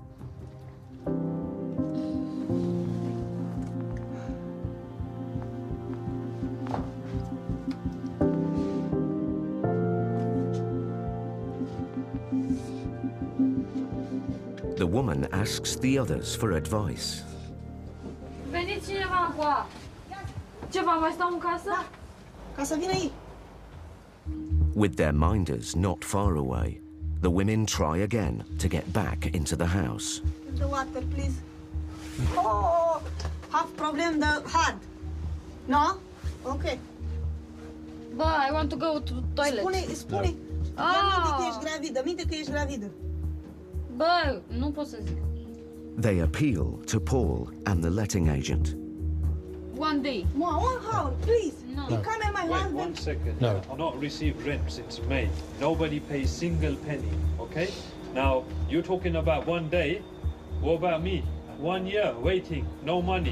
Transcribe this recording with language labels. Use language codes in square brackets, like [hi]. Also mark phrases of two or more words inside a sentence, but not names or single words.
[en] The woman asks the others for advice. [ro] Veniți cineva cu a... Ceva, mai stau în casă? Da, ca să vină ei. [en] With their minders not far away, the women try again to get back into the house. The water, please. Oh, have problem the hard. No? Okay. Bă, I want to go to toilet. [ro] Spune. Minte că ești gravidă, minte că ești gravidă. Bă, nu pot să zic. [en] They appeal to Paul and the letting agent. One day. One hour, please. No. You come and my Wait, husband. 1 second. No. I've not received rent since May. Nobody pays single penny, okay? Now, you're talking about 1 day. What about me? 1 year waiting, no money.